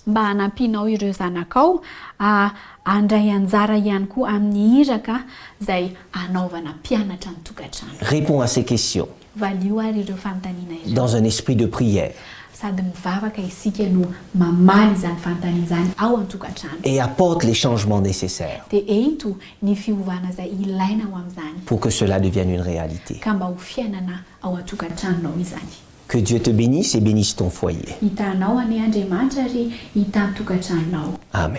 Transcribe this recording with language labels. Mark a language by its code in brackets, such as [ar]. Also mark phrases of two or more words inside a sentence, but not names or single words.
[mg] mba hanampianao ireo zanakao handray anjara ihany koa amin'ny iraka izay anaovana mpianatra ny tokantrano. [fr] Réponds à ces questions [mg] Valio ary ireo fanontaniana ireo [fr] dans un esprit de prière [mg] sady mivavaka isika no mamaly izany fanontaniana izany ao an-tokantrano [fr] et apporte les changements nécessaires [mg] dia ento ny fiovana izay ilaina ao amin'izany [fr] pour que cela devienne une réalité. [mg] ka mba ho fiainana ao an-tokantranonao izany. [fr] Que Dieu te bénisse et bénisse ton foyer. [mg] Hitanao any Andriamanitra ary hita ny tokantranonao. Amen.